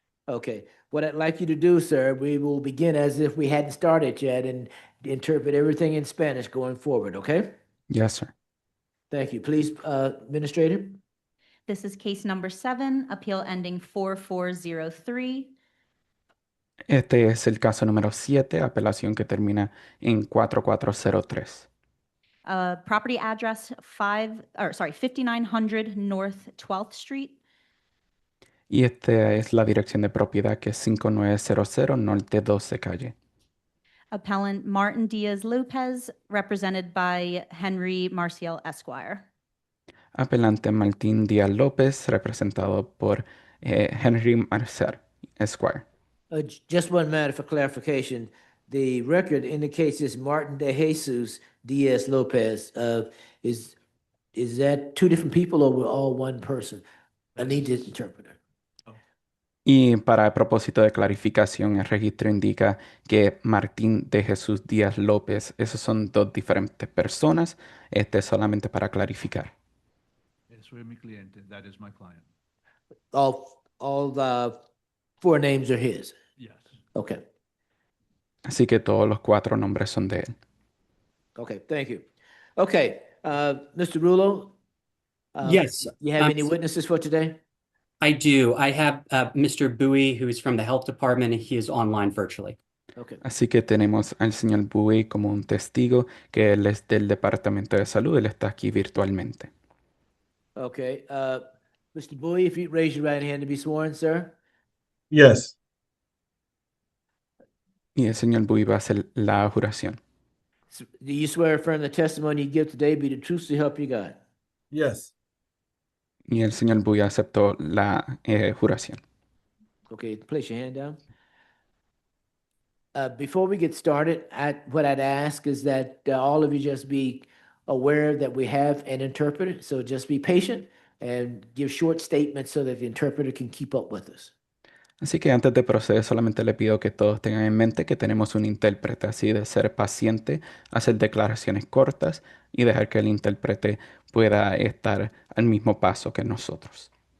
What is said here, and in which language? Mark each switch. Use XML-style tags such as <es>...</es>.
<en>Okay, what I'd like you to do, sir, we will begin as if we hadn't started yet and interpret everything in Spanish going forward, okay? Yes, sir. Thank you. Please, Administrator. This is case number 7, appeal ending 4403.</en> <es>Este es el caso número 7, apelación que termina en 4403.</es> <en>Property address 5900 North 12th Street.</en> <es>Y esta es la dirección de propiedad, que es 5900 Norte 12 Calle.</es> <en>Appellant Martin Diaz Lopez, represented by Henry Marcial Esquire.</en> <es>Apelante Martín Díaz López, representado por Henry Marcial Esquire.</es> <en>Just one matter for clarification. The record indicates this Martin de Jesus Diaz Lopez. Is that two different people or we're all one person? I need this interpreter.</en> <es>Y para el propósito de clarificación, el registro indica que Martín de Jesús Díaz López, esos son dos diferentes personas. Este es solamente para clarificar. Eso es mi cliente.</es> <en>That is my client. All the 4 names are his. Yes. Okay.</en> <es>Así que todos los 4 nombres son de él.</es> <en>Okay, thank you. Okay, Mr. Rulo. Yes. You have any witnesses for today? I do. I have Mr. Bowie, who is from the health department, and he is online virtually. Okay.</en> <es>Así que tenemos al señor Bowie como un testigo, que él es del Departamento de Salud, él está aquí virtualmente.</es> <en>Okay, Mr. Bowie, if you raise your right hand to be sworn, sir. Yes.</en> <es>Y el señor Bowie va a hacer la juración.</es> <en>Do you swear or affirm the testimony you give today be the truth so help you God? Yes.</en> <es>Y el señor Bowie aceptó la juración.</es> <en>Okay, place your hand down. Before we get started, what I'd ask is that all of you just be aware that we have an interpreter, so just be patient and give short statements so that the interpreter can keep up with us.</en> <es>Así que antes de proceder, solamente le pido que todos tengan en mente que tenemos un intérprete, así de ser paciente, hacer declaraciones cortas y dejar que el intérprete pueda estar al mismo paso que nosotros.</es>